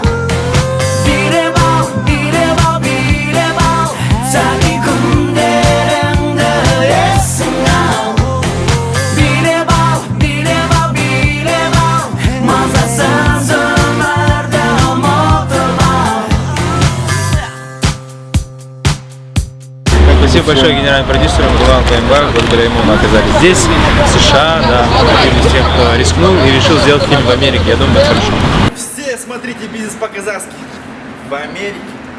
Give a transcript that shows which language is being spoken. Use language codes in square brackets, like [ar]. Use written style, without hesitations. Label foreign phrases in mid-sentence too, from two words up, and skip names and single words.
[kk] Билеп ал, билеп ал, билеп ал, сәби күндеріңді есің ал. Билеп ал, билеп ал, билеп ал, мазасыз өмірді ұмытып ал. [ru] Спасибо большое генеральному продюсеру Ивану Каимбаеву. Благодаря ему мы оказались здесь, в США, да, один из тех, кто рискнул и решил сделать фильм в Америке. Я думаю, это хорошо. Все смотрите «Бизнес по-казахски» в Америке.